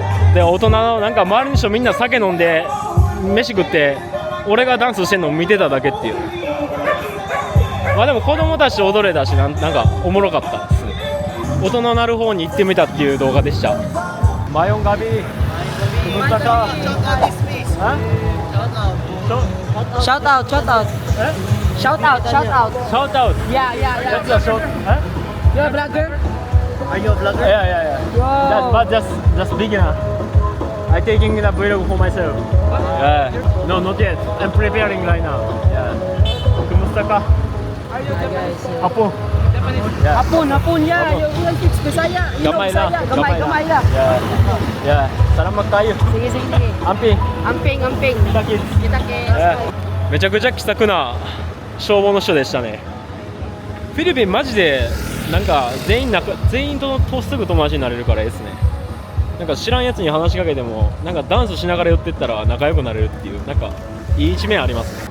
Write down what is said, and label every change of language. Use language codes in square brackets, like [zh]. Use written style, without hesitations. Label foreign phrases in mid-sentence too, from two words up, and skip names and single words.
[ja] で、大人のなんか周りの人みんな酒飲んで飯食って、俺がダンスしてんのを見てただけっていう。まあでも子供たちと踊れたし、なんかおもろかったです。音の鳴る方に行ってみたっていう動画でした。 [ceb] Maayong gabii, kumusta ka. [en] Shout out. Eh? Shout out. Shout out. Yeah. That's a shout. Eh? You're a vlogger? Are you a vlogger? Yeah. Wow. But just beginner. I'm taking the vlog for myself. Yeah. No, not yet. I'm preparing right now. Yeah. [ceb] Kumusta ka? [en] Hi guys. [ceb] Hapon. Yeah. Hapon, yeah. Yung kids Bisaya. Gamay lang. Gamay lang. Yeah. Salamat kayo. Sige. Amping. Amping. Kita kids. Kita kids. [ja] めちゃくちゃ気さくな消防の人でしたね。フィリピンマジでなんか全員とすぐ友達になれるからいいですね。なんか知らんやつに話しかけてもなんかダンスしながら寄ってったら仲良くなれるっていうなんかいい一面ありますね。